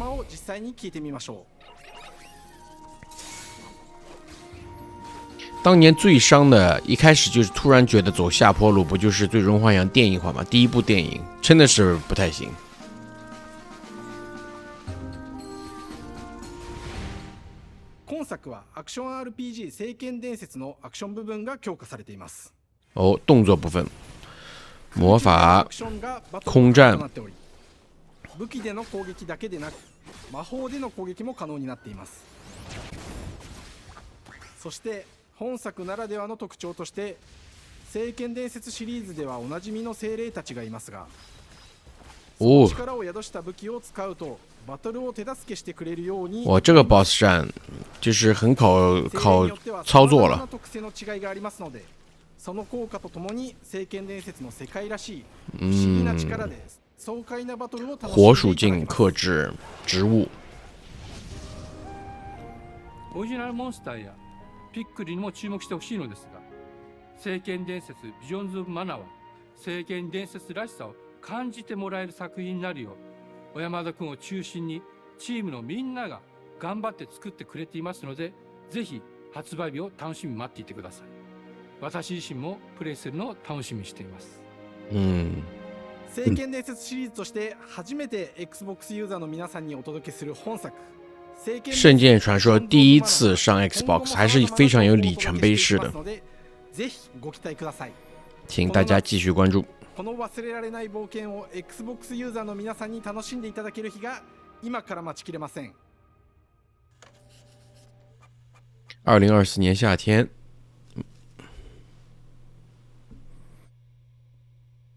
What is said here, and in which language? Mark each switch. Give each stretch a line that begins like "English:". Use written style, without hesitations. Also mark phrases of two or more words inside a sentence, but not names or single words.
Chinese: 当年最伤的一开始就是突然觉得走下坡路，不就是最终幻想电影化吗？第一部电影真的是不太行。
Japanese: 今作はアクション RPG 聖剣伝説のアクション部分が強化されています。
Chinese: 哦，动作部分、魔法、空战。
Japanese: 武器での攻撃だけでなく、魔法での攻撃も可能になっています。そして本作ならではの特徴として、聖剣伝説シリーズではおなじみの精霊たちがいますが、哦，力を宿した武器を使うとバトルを手助けしてくれるように。
Chinese: 哇，这个 boss 战就是很考操作了。
Japanese: 特性の違いがありますので、その効果とともに聖剣伝説の世界らしい不思議な力で爽快なバトルを楽しんでいただきます。
Chinese: 火属性克制植物。
Japanese: オリジナルモンスターやピックリにも注目してほしいのですが、聖剣伝説ビジョンズ・オブ・マナは聖剣伝説らしさを感じてもらえる作品になるよう、小山田君を中心にチームのみんなが頑張って作ってくれていますので、ぜひ発売日を楽しみに待っていてください。私自身もプレイするのを楽しみにしています。聖剣伝説シリーズとして初めて Xbox ユーザーの皆さんにお届けする本作《
Chinese: 圣剑传说》第一次上 Xbox 还是非常有里程碑式的，请大家继续关注。
Japanese: この忘れられない冒険を Xbox ユーザーの皆さんに楽しんでいただける日が今から待ちきれません。
Chinese: 2024年夏天。